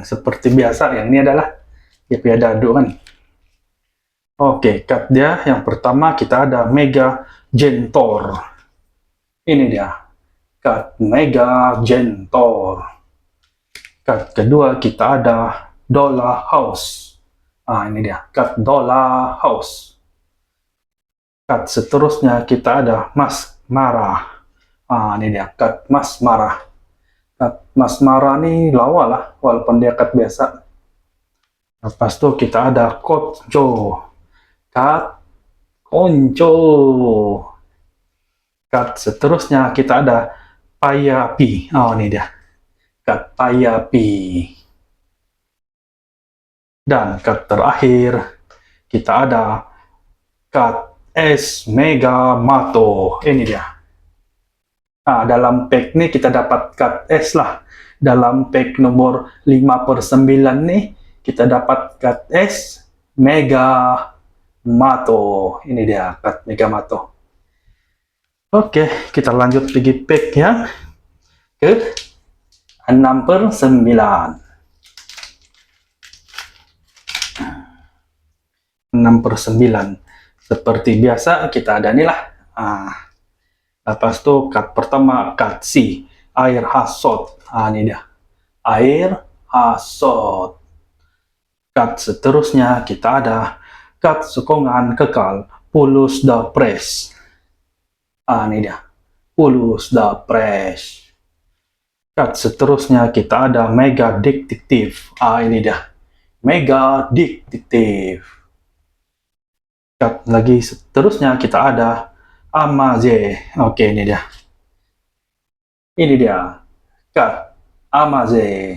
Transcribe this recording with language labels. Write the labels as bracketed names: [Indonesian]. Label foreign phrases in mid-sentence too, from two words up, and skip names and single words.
[Malay] Seperti biasa, yang ini adalah dia dadu kan. Oke, cut dia yang pertama kita ada Mega Gentor. Ini dia. Cut Mega Gentor. Cut kedua kita ada Dollar House. Ini dia. Cut Dollar House. Cut seterusnya kita ada Mas Marah. Ini dia. Cut Mas Marah. Cut Mas Marah ini lawa lah, walaupun dia cut biasa. Lepas itu kita ada Konco. Cut Konco. Cut seterusnya kita ada Payapi. Ini dia. Cut Payapi. Dan cut terakhir kita ada cut S Mega Mato. Ini dia. Dalam pack ini kita dapat cut S lah. Dalam pack nomor 5/9 nih kita dapat cut S Mega Mato. Ini dia cut Mega Mato. Oke, kita lanjut pergi pack yang ke 6/9. 6/9. Seperti biasa kita ada nih lah. Lepas itu cut pertama cut C, air hasot. Ini dia. Air hasot. Cut seterusnya kita ada cut sokongan kekal, pulus the press. Ini dia. Pulus the press. Cut seterusnya kita ada Mega Detektif. Ini dia. Mega Detektif. Cut lagi seterusnya kita ada Amaze. Oke, ini dia. Ini dia. Cut Amaze.